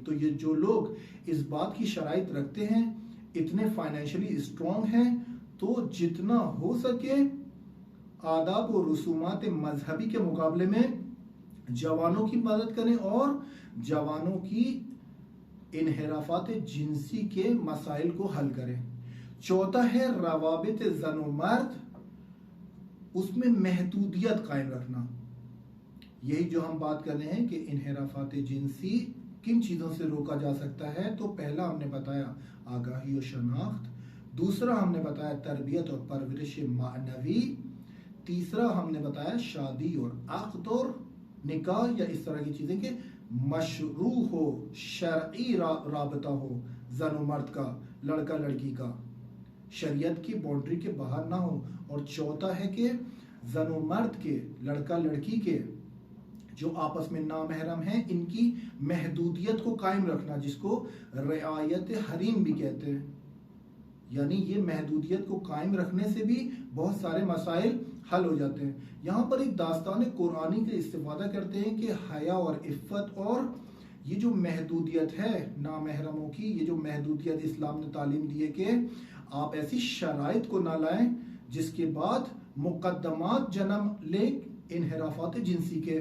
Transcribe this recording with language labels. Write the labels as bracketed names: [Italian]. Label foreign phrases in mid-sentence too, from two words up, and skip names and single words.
[Urdu] تو یہ جو لوگ اس بات کی شرائط رکھتے ہیں، اتنے [English] financially strong [Urdu] ہیں، تو جتنا ہو سکے آداب و رسومات مذہبی کے مقابلے میں جوانوں کی مدد کریں اور جوانوں کی انحرافات جنسی کے مسائل کو حل کریں۔ چوتھا ہے روابط زن و مرد، اس میں محدودیت قائم رکھنا۔ یہی جو ہم بات کر رہے ہیں کہ انحرافات جنسی کن چیزوں سے روکا جا سکتا ہے، تو پہلا ہم نے بتایا آگاہی و شناخت، دوسرا ہم نے بتایا تربیت اور پرورش معنوی، تیسرا ہم نے بتایا شادی اور عقد اور نکاح یا اس طرح کی چیزیں کہ مشروع ہو، شرعی رابطہ ہو زن و مرد کا، لڑکا لڑکی کا، شریعت کی باؤنڈری کے باہر نہ ہو، اور چوتھا ہے کہ زن و مرد کے، لڑکا لڑکی کے جو آپس میں نامحرم ہیں ان کی محدودیت کو قائم رکھنا، جس کو رعایت حریم بھی کہتے ہیں. یعنی یہ محدودیت کو قائم رکھنے سے بھی بہت سارے مسائل حل ہو جاتے ہیں. یہاں پر ایک داستان قرآنی کا استفادہ کرتے ہیں کہ حیا اور عفت اور یہ جو محدودیت ہے نامحرموں کی، یہ جو محدودیت اسلام نے تعلیم دی ہے کہ آپ ایسی شرائط کو نہ لائیں جس کے بعد مقدمات جنم لیں انحرافات جنسی کے.